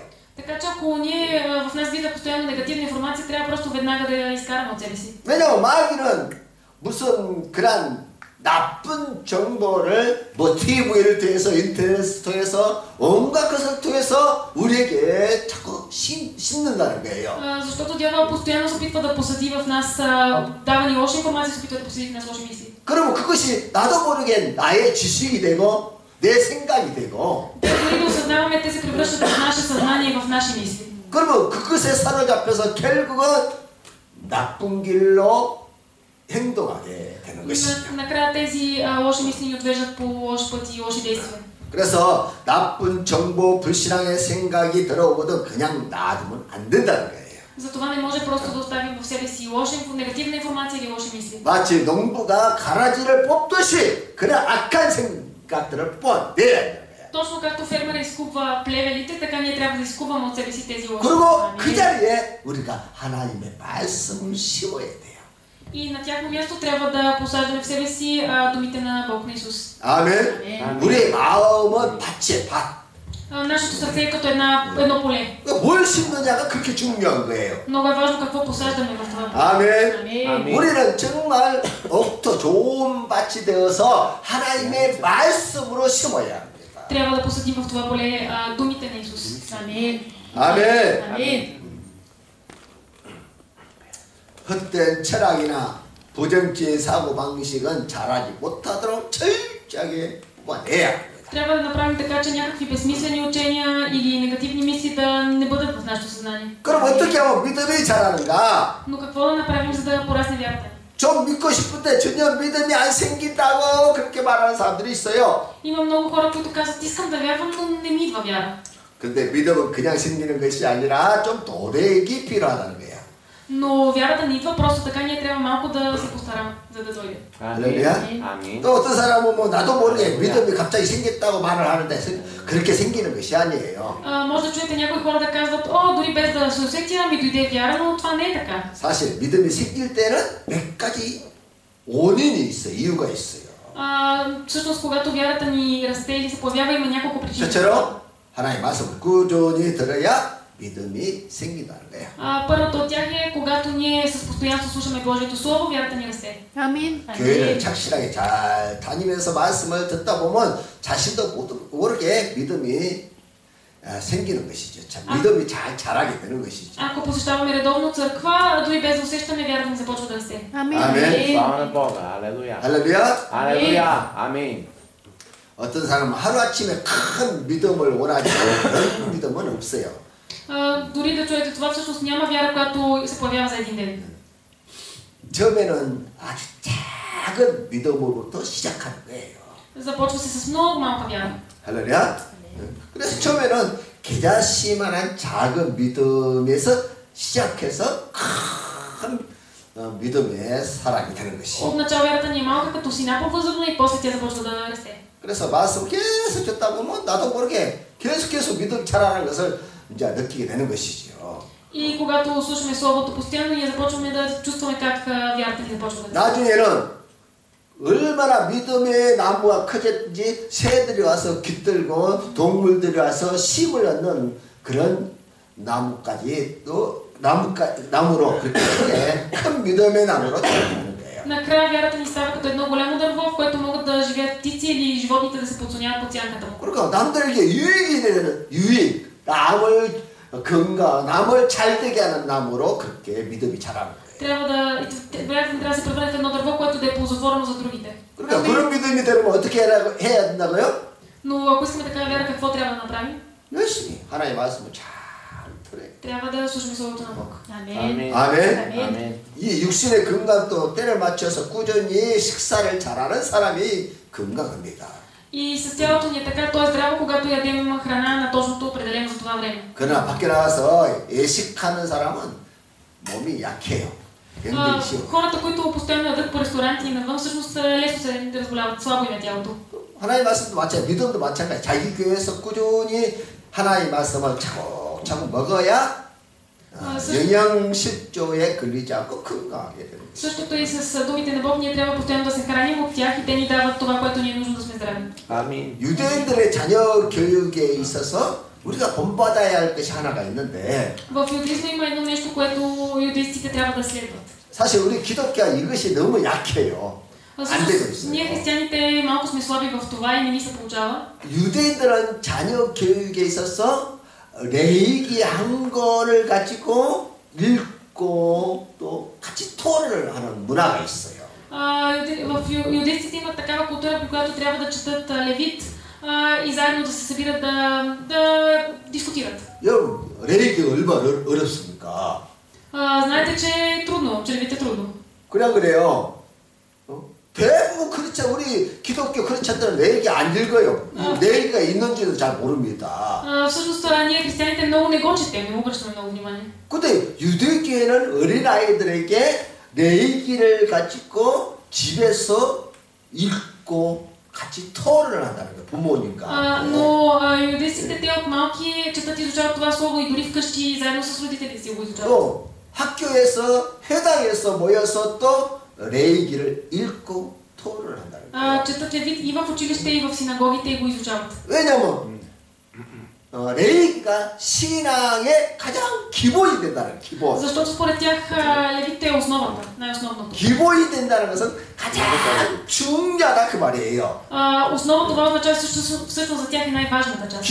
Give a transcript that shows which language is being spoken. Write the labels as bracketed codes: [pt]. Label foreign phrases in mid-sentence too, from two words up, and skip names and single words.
[bg] Така че ако ние в нас влиза постоянно негативна информация, трябва просто веднага да я изкараме от себе си. [ko] 왜냐면 마귀는 무슨 그런 나쁜 정보를 뭐 TV를 통해서 인터넷을 통해서 온갖 것을 통해서 우리에게 자꾸 심는다는 거예요. [bg] Защото дявол постоянно се опитва да посади в нас, дава ни лоша информация, се опитва да посади в нас лоши мисли. [ko] 그러면 그것이 나도 모르게 나의 지식이 되고 내 생각이 되고 [bg] Дори да осъзнаваме, те се превръщат в наше съзнание и в наши мисли. [ko] 그러면 그것에 사로잡혀서 결국은 나쁜 길로 행동하게 되는 것이죠. [bg] Накрая тези лоши мисли ни отвеждат по лош път и лоши действия. [ko] 그래서 나쁜 정보, 불신앙의 생각이 들어오거든 그냥 놔두면 안 된다는 거예요. [bg] Затова не може просто да оставим в себе си лоша, негативна информация или лоши мисли. [ko] 마치 농부가 가라지를 뽑듯이 그런 악한 생각들을 뽑아내야 되는 거예요. [bg] Точно както фермера изкупва плевелите, така ние трябва да изкупваме от себе си тези лоши. [ko] 그리고 그 자리에 우리가 하나님의 말씀을 심어야 돼요. [bg] И на тяхно място трябва да посаждаме в себе си думите на Бог на Исус. [ko] 아멘. 아멘. 우리의 마음은 밭이에요, 밭. [bg] Нашето сърце е като едно поле. [ko] 뭘 심느냐가 그렇게 중요한 거예요. [bg] Много е важно какво посаждаме в това поле. [ko] 아멘. 아멘. 우리는 정말 옥토 좋은 밭이 되어서 하나님의 말씀으로 심어야 합니다. [bg] Трябва да посадим в това поле думите на Исус. [ko] 아멘. 아멘. 아멘. 헛된 철학이나 부정적인 사고 방식은 자라지 못하도록 철저하게 뽑아내야 합니다. [bg] Трябва да направим така, че някакви безсмислени учения или негативни мисли да не бъдат в нашето съзнание. [ko] 그럼 어떻게 하면 믿음이 자라는가? [bg] Но какво да направим, за да порасне вярата ни? [ko] 좀 믿고 싶은데 전혀 믿음이 안 생긴다고 그렇게 말하는 사람들이 있어요. [bg] Има много хора, които казват, искам да вярвам, но не ми идва вяра. [ko] 근데 믿음은 그냥 생기는 것이 아니라 좀 도력이 필요하다는 거예요. [bg] Но вярата не идва просто така, ние трябва малко да се постараме, за да дойде. [ko] 할렐루야. 아멘. 또 어떤 사람은 뭐 나도 모르게 믿음이 갑자기 생겼다고 말을 하는데 그렇게 생기는 것이 아니에요. [bg] Може да чуете някои хора да казват, о, дори без да се усетя, ми дойде вяра, но това не е така. [ko] 사실 믿음이 생길 때는 몇 가지 원인이 있어요. 이유가 있어요. [bg] Всъщност, когато вярата ни расте или се появява, има няколко причини. [ko] 저처럼 하나님의 말씀을 꾸준히 들어야 믿음이 생긴다는 거예요. [bg] Първото от тях е, когато ние с постоянство слушаме Божието Слово, вярата ни расте. [ko] 아멘. 교회를 착실하게 잘 다니면서 말씀을 듣다 보면 자신도 모르게 믿음이 생기는 것이죠. 믿음이 잘 자라게 되는 것이죠. [bg] Ако посещаваме редовно църква, дори без да усещаме, вярата ни започва да расте. [ko] 아멘. 아멘. [bg] Слава на Бога. Алелуя. [ko] 할렐루야. [bg] Алелуя. Амин. [ko] 어떤 사람은 하루아침에 큰 믿음을 원하지 그런 믿음은 없어요. [bg] Дори да чуете това, всъщност няма вяра, която се появява за един ден. [ko] 처음에는 아주 작은 믿음으로부터 시작하는 거예요. [bg] Започва се с много малка вяра. [ko] 할렐루야. 그래서 처음에는 계자씨만한 작은 믿음에서 시작해서 큰 믿음의 사람이 되는 것이. [bg] Отначало вярата ни е малка, като сина по-възрастна и после тя започва да расте. [ko] 그래서 말씀을 계속 듣다 보면 나도 모르게 계속 믿음 자라는 것을 이제 느끼게 되는 것이죠. [bg] И когато слушаме Словото постоянно, ние започваме да чувстваме как вярата ни започва да расте. [ko] 나중에는 얼마나 믿음의 나무가 커졌는지 새들이 와서 깃들고 동물들이 와서 심을 얻는 그런 나무까지 또 나무로 그렇게 큰 믿음의 나무로 자라는 거예요. [bg] Накрая вярата ни става като едно голямо дърво, в което могат да живеят птици или животните да се подслоняват под сянката му. [ko] 그러니까 남들에게 유익이 되는 유익, 남을 건강, 남을 잘되게 하는 나무로 그렇게 믿음이 자라는 거예요. [bg] Вярата ни трябва да се превърне в едно дърво, което да е ползотворно за другите. [ko] 그러니까 그런 믿음이 되려면 어떻게 해야 된다고요? [bg] Но ако искаме такава вяра, какво трябва да направим? [ko] 열심히 하나님의 말씀을 잘 들어요. Трябва да слушаме Словото на Бог. 아멘. 아멘. 아멘. 이 육신의 건강도 때를 맞춰서 꾸준히 식사를 잘하는 사람이 건강합니다. [bg] И с тялото ни е така, то е здраво, когато ядем храна на точното определено за това време. [ko] 그러나 밖에 나가서 예식하는 사람은 몸이 약해요. 병들기 쉬워. [bg] Хората, които постоянно ядат по ресторанти и навън, всъщност лесно се разболяват, слабо им е тялото. [ko] 하나님 말씀도 마찬가지, 믿음도 마찬가지. 자기 교회에서 꾸준히 하나님 말씀을 차곡차곡 먹어야 영양실조에 걸리지 않고 건강하게 됩니다. [bg] Същото и с думите на Бог, ние трябва постоянно да се храним от тях и те ни дават това, което ни е нужно да сме здрави. [ko] 아멘. 유대인들의 자녀 교육에 있어서 우리가 본받아야 할 것이 하나가 있는데 [bg] В юдизма има едно нещо, което юдеистите трябва да следват. [ko] 사실 우리 기독교가 이것이 너무 약해요. 안 되고 있어요. [bg] Ние християните малко сме слаби в това и не ни се получава. [ko] 유대인들은 자녀 교육에 있어서 레위기 한 권을 가지고 읽고 또 같이 토론을 하는 문화가 있어요. [bg] В юдеистите имат такава култура, при която трябва да четат Левит и заедно да се събират да дискутират. [ko] 여러분, 레이기가 얼마나 어렵습니까? [bg] Знаете, че е трудно, че левит е трудно. [ko] 그냥 그래요. 대부분 크리스찬, 우리 기독교 크리스찬들은 레이기 안 읽어요. 레이기가 있는지도 잘 모릅니다. [bg] Всъщност, ние християните много не го четем, не му обръщаме много внимание. [ko] 근데 유대교회는 어린아이들에게 레이기를 가지고 집에서 읽고 같이 토론을 한다는 거예요. 부모님과. [bg] Но юдейците, те от малки четат и изучават това слово и дори вкъщи заедно с родителите си го изучават. [ko] 또 학교에서 회당에서 모여서 또 레이기를 읽고 토론을 한다는 거예요. [bg] Четат левит и в училище, и в синагогите и го изучават. [ko] 왜냐면 레이기가 신앙의 가장 기본이 된다는 기본. [bg] Защото според тях левит е основата, най-основното. [ko] 기본이 된다는 것은 가장 중요하다 그 말이에요. [bg] Основа това означава всъщност за тях е най-важната част.